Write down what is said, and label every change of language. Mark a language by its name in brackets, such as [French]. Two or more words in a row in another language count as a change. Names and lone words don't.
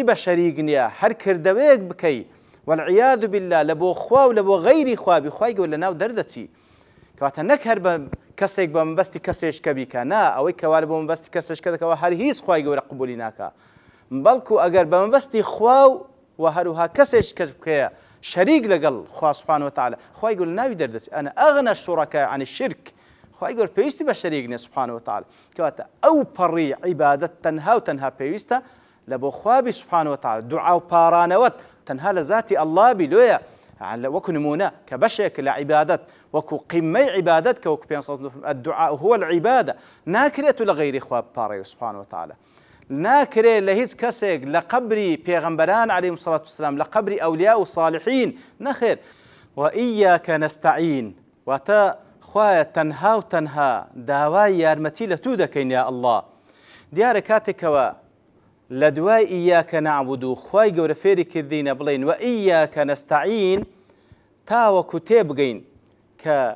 [Central Kurdish] بە شەریک نییە هەر کردەوەیەک بکەی [Arabic] والعیاذ بالله [Central Kurdish] لە بۆ خوا و لە بۆ غەیری خوا بی خوای گەورە لەناو دەردەچی کەواتە نەک هەر بە کەسێک بە مەبەستی کەسێشکە بیکە نا ئەوەی کەوا لە بۆ مەبەستی کەسێشکە دەکەوە هەر هیچ خوای گەورە قبولی ناکە بەڵکو ئەگەر بە مەبەستی خوا و هەروها کەسێش کەس بکەیە شەریک لەگەڵ خوا [Arabic] سبحانه وتعالى [Central Kurdish] خوای گەورە ناوی دەردەچی [Arabic] ئەنا ئەغنە الشركاء عن الشرك [Central Kurdish] خوای گەورە پێویستی بە شەریک نییە [Arabic] سبحانه وتعالى [Central Kurdish] کەواتە ئەو پەڕی عیبادەت تەنها و تەنها پێویستە لە بۆ خوابی سبحانه وتعالى دوعا و پارانەوەت تەنها لە ذاتی الله بی لۆیە وەکو نمونە کە بەشێک لە عیبادەت وەکو قیمەی عیبادەت کە وەکو پێ [Arabic] الدعاء هو العیبادە [Central Kurdish] ناکرێت و لە غەیری خوا بپاڕێ [Arabic] سبحانه وتعالى [Central Kurdish] ناکرێت لە هیچ کەسێک لە قەبری پێغەمبەران [Arabic] عەلەیهیمۇ الصەلاة والسلام [Central Kurdish] لە قەبری ئەولیا و صالحین نەخێر [Arabic] وإياك نستعين [Central Kurdish] واتە خوایە تەنها و تەنها داوای یارمەتی لە تو دەکەین [Arabic] یا الله [Central Kurdish] دیارە کاتێکەوە لە دوای [Arabic] ئیاکە نەعبود [Central Kurdish] و خوای گەورە فێری کردینە بڵێن [Arabic] وإياك نستعين [Central Kurdish] تاوەکو تێبگەین کە